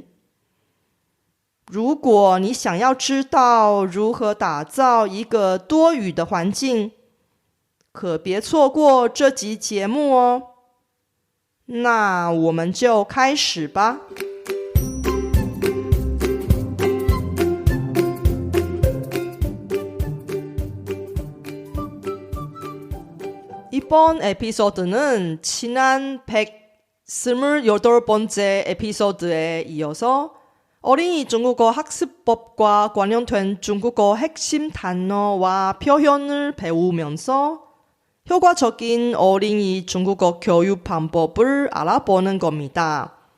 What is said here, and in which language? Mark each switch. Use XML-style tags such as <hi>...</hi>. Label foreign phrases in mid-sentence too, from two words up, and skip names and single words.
<zh>如果你想要知道如何打造一个多语的环境，可别错过这集节目哦。那我们就开始吧。</zh> <ko>이번 에피소드는 지난 128번째 에피소드에 이어서 어린이 중국어 학습법과 관련된 중국어 핵심 단어와 표현을 배우면서 효과적인 어린이 중국어 교육 방법을 알아보는 겁니다.</ko>